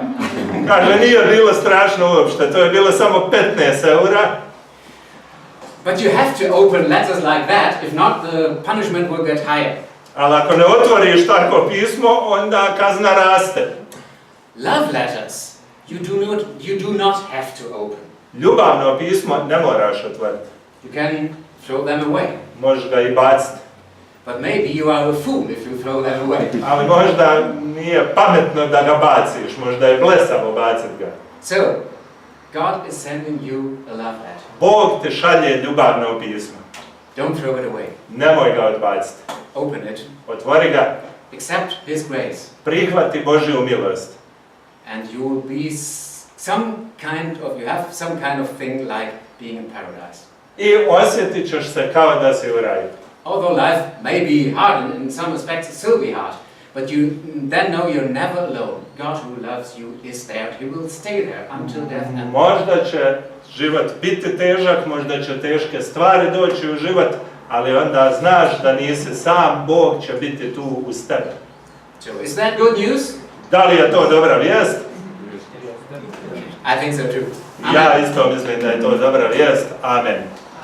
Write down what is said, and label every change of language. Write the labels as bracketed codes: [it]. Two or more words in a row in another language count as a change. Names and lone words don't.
[bs] Kaže, nije bilo strašno uopšte, to je bilo samo 15 eura. [en] But you have to open letters like that, if not the punishment will get higher. [bs] Ali ako ne otvoriš tako pismo, onda kazna raste. [en] Love letters, you do not have to open. [bs] Ljubavno pismo ne moraš otvoriti. [en] You can throw them away. [bs] Možeš ga i baciti. [en] But maybe you are a fool if you throw them away. [bs] Ali možda nije pametno da ga baciš, možda je blesavo baciti ga. [en] So, God is sending you a love letter. [bs] Bog te šalje ljubavno pismo. [en] Don't throw it away. [bs] Nemoj ga odbaciti. [en] Open it. [bs] Otvori ga. [en] Accept His grace. [bs] Prihvati Božju milost. [en] And you will be you have some kind of thing like being in paradise. [bs] I osjetit ćeš se kao da si u raju. [en] Although life may be hard, and in some aspects it still be hard, but you then know you're never alone. God who loves you is there. He will stay there until death and [bs] Možda će život biti težak, možda će teške stvari doći u život, ali onda znaš da nisi sam, Bog će biti tu uz tebe. [en] So, is that good news? [bs] Da li je to dobra vijest? [en] I think so too. [bs] Ja isto mislim da je to dobra vijest. Amen.